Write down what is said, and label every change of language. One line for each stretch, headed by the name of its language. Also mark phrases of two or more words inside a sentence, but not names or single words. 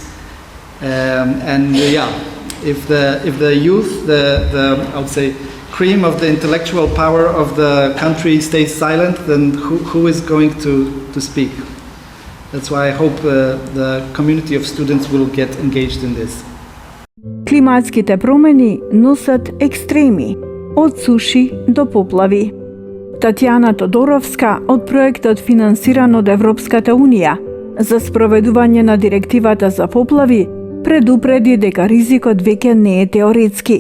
English: If the youth, I would say, cream of the intellectual power of the country stays silent, then who is going to speak? That's why I hope the community of students will get engaged in this.
Macedonian: Klimatskите pромени носат екстреми, од суши до поплави. Татјана Тодоровска од проектот финансиран од Европската Унија за спроведување на директивата за поплави предупреди дека ризикот веќе не е теоретски.